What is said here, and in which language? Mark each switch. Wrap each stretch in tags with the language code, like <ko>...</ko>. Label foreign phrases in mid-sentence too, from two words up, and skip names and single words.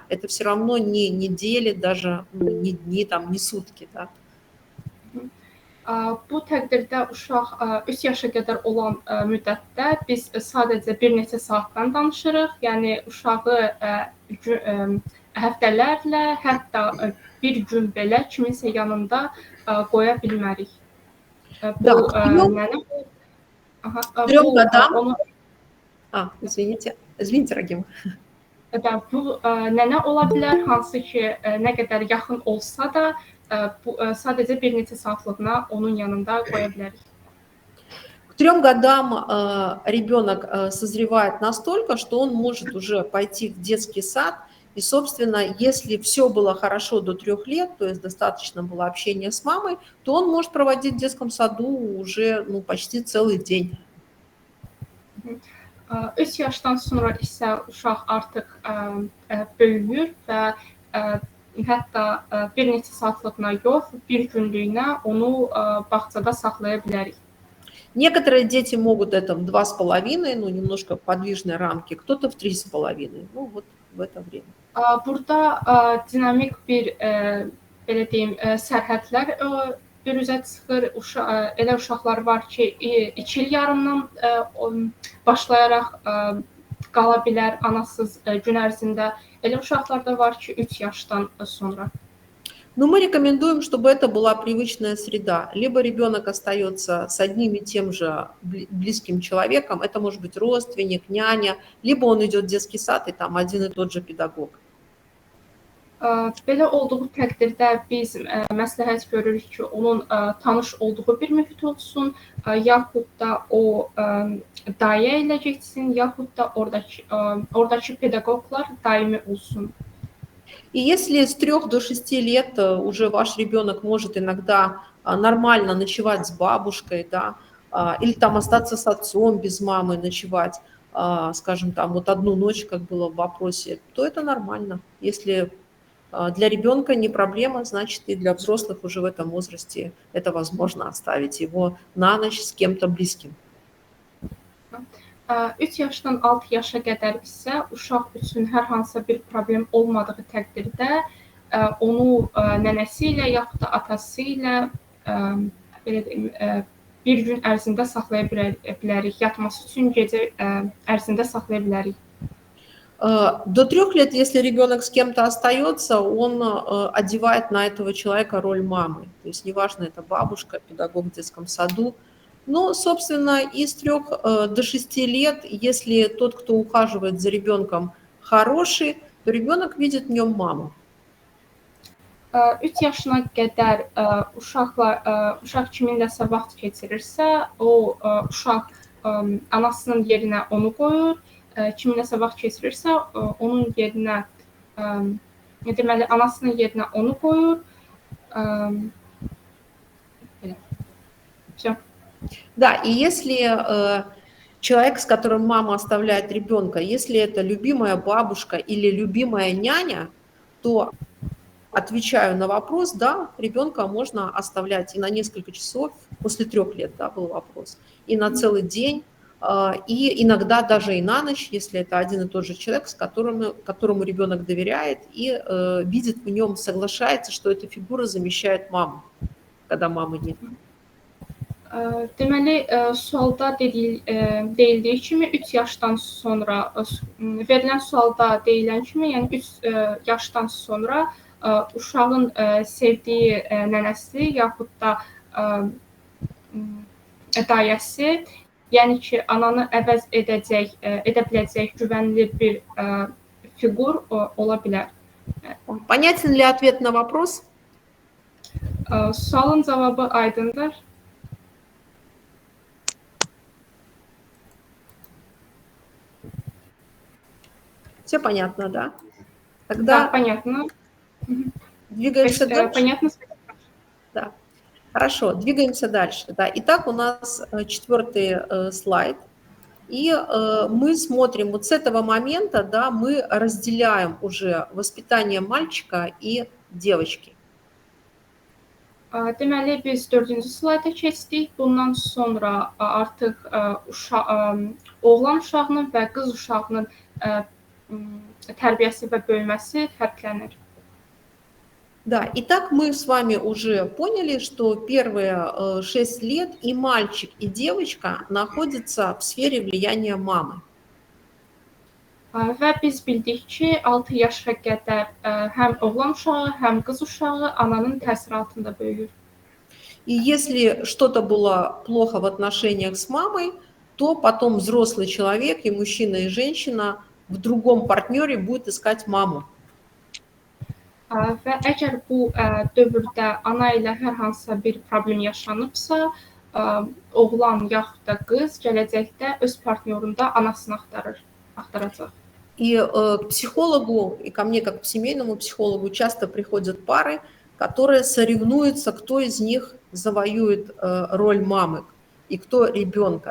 <ru>Это все равно не недели, даже не дни, там, не сутки, да.</ru> <az>Bu təqdirdə uşaq 3 yaşa qədər olan müddətdə biz sadəcə bir neçə saatdan danışırıq. Yəni uşağı həftələrlə, hətta bir gün belə kiminsə yanında qoya bilmərik. Bu nənə</az> <ru>Извините, Рагима.</ru> <az>Bu nənə ola bilər, hansı ki nə qədər yaxın olsa da sadəcə bir neçə saatlığına onun yanında qoya bilərik.</az> <ru>К 3 годам ребенок созревает настолько, что он может уже пойти в детский сад. И, собственно, если все было хорошо до 3 лет, то есть достаточно было общения с мамой, то он может проводить в детском саду уже почти целый день.</ru> <az>3 yaşdan sonra isə uşaq artıq böyüyür və hətta bir neçə saatlığına yox, bir günlüyünə onu bağçada saxlaya bilərik.</az> <ru>Некоторые дети могут это в 2,5, немножко подвижной рамки, кто-то в 3,5, вот в это время.</ru> <az>Burada dinamik bir, belə deyim, sərhədlər bürüzə çıxır. Elə uşaqlar var ki, 2 il yarımdan başlayaraq qala bilər anasız gün ərzində. Elə uşaqlar da var ki, 3 yaşdan sonra.</az> <ru>Но мы рекомендуем, чтобы это была привычная среда. Либо ребенок остается с одним и тем же близким человеком, это может быть родственник, няня, либо он идет в детский сад, и там один и тот же педагог.</ru> <az>Belə olduğu təqdirdə biz məsləhət görürük ki, onun tanış olduğu bir mühit olsun, yaxud da o dayə ilə getsin, yaxud da oradakı pedaqoqlar daimi olsun.</az> <ru>И если с 3 до 6 лет уже ваш ребенок может иногда нормально ночевать с бабушкой, да, или там остаться с отцом без мамы ночевать, скажем, там вот одну ночь, как было в вопросе, то это нормально. Если для ребенка не проблема, значит и для взрослых уже в этом возрасте это возможно оставить его на ночь с кем-то близким.</ru> <az>3 yaşdan 6 yaşa qədər isə uşaq üçün hər hansısa bir problem olmadığı təqdirdə onu nənəsi ilə yaxud da atası ilə belə deyim, bir gün ərzində saxlaya bilərik. Yatması üçün gecə ərzində saxlaya bilərik.</az> <ru>До 3 лет, если ребенок с кем-то остается, он одевает на этого человека роль мамы. То есть неважно, это бабушка, педагог в детском саду. Но, собственно, и с 3 до 6 лет, если тот, кто ухаживает за ребенком, хороший, то rебенок видит в нем маму.</ru> <az>3 yaşına qədər uşaq kiminləsə vaxt keçirirsə, o uşaq anasının yerinə onu qoyur. Kiminləsə vaxt keçirirsə, onun yerinə deməli anasının yerinə onu qoyur. Belə.</az> <ru>Всё. Да, и если человек, с которым мама оставляет ребенка, если это любимая бабушка или любимая няня, то отвечаю на вопрос, да, ребенка можно оставлять и на несколько часов, после 3 лет, да, был вопрос, и на целый день, и иногда даже и на ночь, если это один и тот же человек, которому ребенок доверяет и видит в нем, соглашается, что эта фигура замещает маму, когда мамы нет.</ru> <az>Deməli, sualda deyildiyi kimi 3 yaşdan sonra, verilən sualda deyilən kimi, yəni 3 yaşdan sonra uşağın sevdiyi nənəsi yaxud da dayəsi, yəni ki, ananı əvəz edə biləcək güvənli bir fiqur ola bilər.</az> <ru>Понятен ли ответ на вопрос?</ru> <az>Sualın cavabı aydındır.</az> <ru>Все понятно, да? Да, Тогда понятно. двигаемся дальше. Понятно. Да. Хорошо, двигаемся дальше. Да. Итак, у нас 4-й слайд. И мы смотрим, вот с этого момента, да, мы разделяем уже воспитание мальчика и девочки.</ru> <az>Deməli, biz 4-cü slayda keçdik. Bundan sonra artıq oğlan uşağının və qız uşağının tərbiyəsi və böyüməsi fərqlənir.</az> <ru>Да, итак, мы с вами уже поняли, что первые 6 лет и мальчик, и девочка находятся в сфере влияния мамы.</ru> <az>Və biz bildik ki, 6 yaşa qədər həm oğlan uşağı, həm qız uşağı ananın təsiri altında böyüyür.</az> <ru>И если что-то было плохо в отношениях с мамой, то потом взрослый человек, и мужчина, и женщина в другом партнере будет искать маму.</ru> <az>Və əgər bu dövrdə ana ilə hər hansısa bir problem yaşanıbsa, oğlan yaxud da qız gələcəkdə öz partnyorunda anasını axtaracaq.</az> <ru>И к психологу, и ко мне как к семейному психологу часто приходят пары, которые соревнуются, кто из них завоюет роль мамы и кто ребенка.</ru>